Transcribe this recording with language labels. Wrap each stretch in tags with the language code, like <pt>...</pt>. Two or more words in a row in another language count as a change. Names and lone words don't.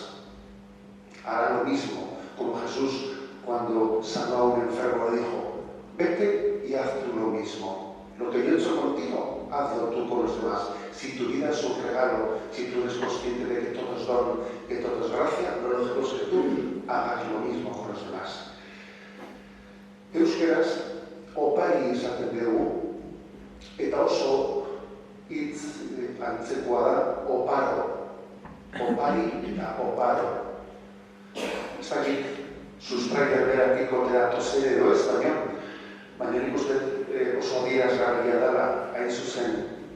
<es>Hará lo mismo, como Jesús cuando sanó a un enfermo le dijo: vete y haz tú lo mismo. Lo que yo he hecho contigo, hazlo tú con los demás. Si tu vida es un regalo, si tú eres consciente de que todo es don, que todo es gracia, lo lógico es que tú hagas lo mismo con los demás.</es> <eu>Euskeraz, opari esaten dugu, eta oso hitz antzekoa da oparo. Opari eta oparo. Ez dakit sustraia beratiko teratose edo ez, baina nik uste oso adierazgarria dela, hain zuzen.</eu>